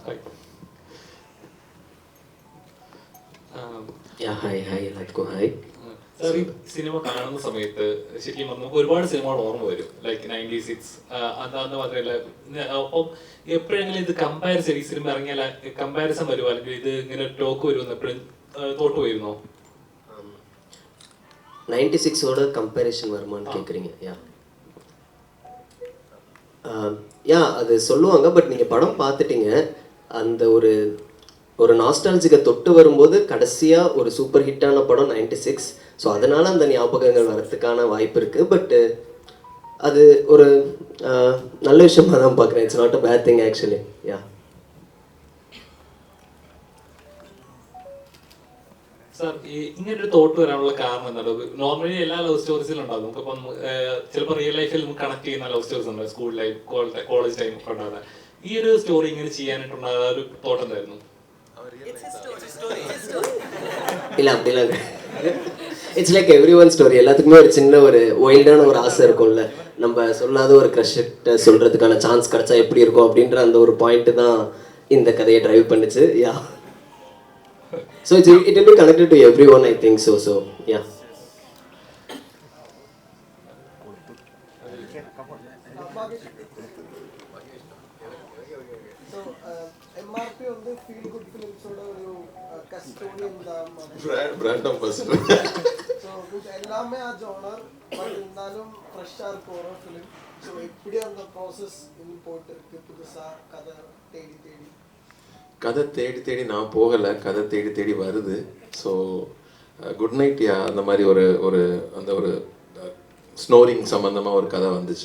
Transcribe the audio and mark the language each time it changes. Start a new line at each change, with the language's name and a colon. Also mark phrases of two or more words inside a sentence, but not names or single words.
Malayalam: ഹായ് എല്ലാവർക്കും ഹായ്. സാർ, ഈ സിനിമ കാണുന്ന സമയത്ത് ശരിക്കും നമുക്ക് ഒരുപാട് സിനിമകൾ ഓർമ്മ വരും, ലൈക്ക് 96 അതാന്ന് മാത്രമല്ല. അപ്പം എപ്പോഴെങ്കിലും ഇത് കമ്പാരിസൺ, ഈ സിനിമ ഇറങ്ങിയാൽ കമ്പാരിസൺ വരുമോ, അല്ലെങ്കിൽ ഇത് ഇങ്ങനെ ടോക്ക് വരുമെന്ന് എപ്പോഴും തോട്ട് പോയിരുന്നോ?
Tamil: 96ஓட கம்பேரிஷன் வருமான்னு கேட்குறீங்க? யா அது சொல்லுவாங்க. பட் நீங்கள் படம் பார்த்துட்டீங்க, அந்த ஒரு நாஸ்டாலஜிக்கை தொட்டு வரும்போது கடைசியாக ஒரு சூப்பர் ஹிட்டான படம் 96. ஸோ அதனால் அந்த ஞாபகங்கள் வரத்துக்கான வாய்ப்பு இருக்குது. பட்டு அது ஒரு நல்ல விஷயமாக தான் பார்க்குறேன்.
English: It's not a bad thing actually. Ya
Malayalam: സാർ, ഈ ഇങ്ങനൊരു തോട്ട് വരാനുള്ള കാരണം എന്താണ്? നോർമലി എല്ലാ ലവ് സ്റ്റോറീസിലും ഉണ്ടാകും. നമുക്കിപ്പം ചിലപ്പോൾ റിയൽ ലൈഫിൽ നമുക്ക് കണക്ട് ചെയ്യുന്ന
English: love stories
Malayalam: ഉണ്ട്,
English: school life, college time
Malayalam: ഒക്കെ ഉണ്ടാകുന്നത്. ഈ ഒരു സ്റ്റോറി ഇങ്ങനെ ചെയ്യാനായിട്ടുള്ള ഒരു തോട്ട് എന്തായിരുന്നു?
Tamil: இல்லை அப்படிலாம்
English: it's like every one story.
Tamil: எல்லாத்துக்குமே ஒரு சின்ன ஒரு வைல்டான ஒரு ஆசை இருக்கும்ல, நம்ம சொல்லாத ஒரு க்ரஷ்கிட்ட சொல்கிறதுக்கான சான்ஸ் கிடச்சா எப்படி இருக்கும் அப்படின்ற அந்த ஒரு பாயிண்ட்டு தான் இந்த கதையை ட்ரைவ் பண்ணுச்சு.
English: Ya so it will be connected to everyone, I think so yeah.
Malayalam: MRP வந்து
English: feel good
Malayalam: ഫിലിംസോட ഒരു കസ്റ്റോഡിയൻ
English: brand ambassador.
Tamil: ஸோ எல்லாமே ஆ ஜோனர், பட் இருந்தாலும் ஃப்ரெஷ்ஷாக இருக்கும் ஒரு ஃபிலிம். ஸோ எப்படி அந்த ப்ராசஸ் இன்னும் போயிட்டு இருக்கு புதுசாக கதை தேடி நான் போகலை, கதை தேடி வருது. ஸோ குட் நைட் யா அந்த மாதிரி ஒரு ஸ்னோரிங் சம்மந்தமாக ஒரு கதை வந்துச்சு.